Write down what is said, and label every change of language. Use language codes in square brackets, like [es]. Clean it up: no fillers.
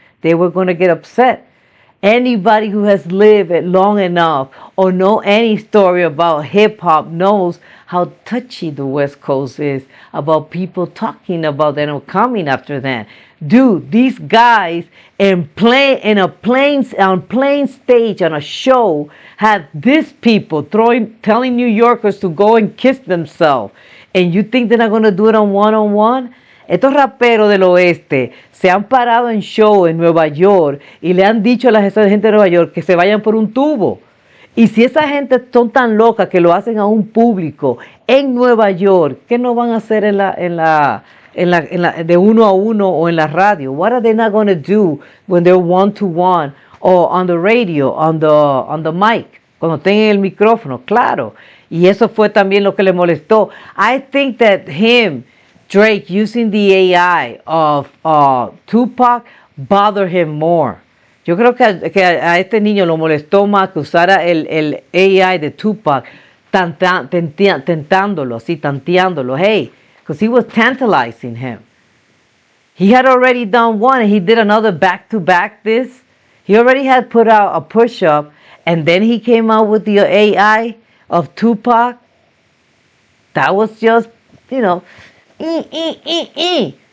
[en] They were going to get upset. Anybody who has lived it long enough or know any story about hip hop knows how touchy the West Coast is about people talking about them or coming after them. Dude, these guys on plain stage on a show had these people telling New Yorkers to go and kiss themselves. And you think they're not going to do it on one-on-one? [es] Estos raperos del oeste se han parado en show en Nueva York y le han dicho a la gente de Nueva York que se vayan por un tubo. Y si esa gente son tan locas que lo hacen a un público en Nueva York, ¿qué no van a hacer de uno a uno o en la radio? [en] What are they not going to do when they're one-to-one or on the radio, on the mic, [es] cuando tengan el micrófono? Claro. Y eso fue también lo que le molestó. [en] I think that Drake using the AI of Tupac bothered him more [es] Yo creo que a este niño lo molestó más que usara el AI de Tupac tentándolo, así, tanteándolo. [en] Hey, because he was tantalizing him. He had already done one and he did another back to back this. He already had put out a push up and then he came out with the AI of Tupac. That was just, you know, ee, ee, ee, ee.